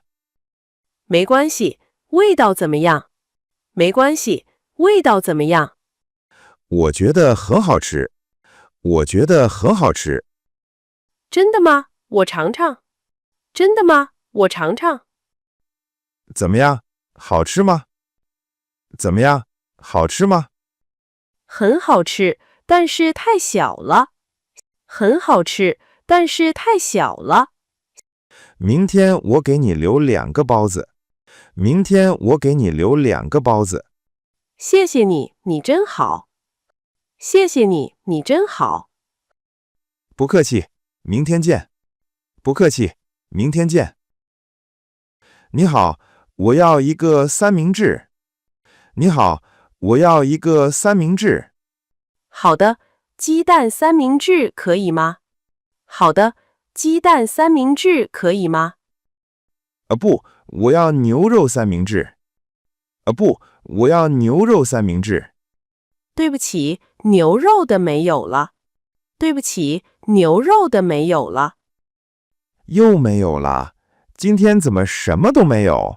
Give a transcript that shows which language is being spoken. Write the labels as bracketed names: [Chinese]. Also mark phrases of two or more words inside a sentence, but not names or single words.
[Chinese] 沒關係，味道怎麼樣？沒關係，味道怎麼樣？我覺得很好吃。我覺得很好吃。真的嗎？我嘗嘗。真的嗎？我嘗嘗。怎麼樣？ 好吃嗎？怎麼樣？好吃嗎？很好吃，但是太小了。很好吃，但是太小了。明天我給你留2個包子。明天我給你留2個包子。謝謝你，你真好。謝謝你，你真好。不客氣，明天見。不客氣，明天見。你好，我要一個三明治。你好，我要一個三明治。好的，雞蛋三明治可以嗎？好的，雞蛋三明治可以嗎？不，我要牛肉三明治。不，我要牛肉三明治。對不起，牛肉的沒有了。對不起，牛肉的沒有了。又沒有了，今天怎麼什麼都沒有？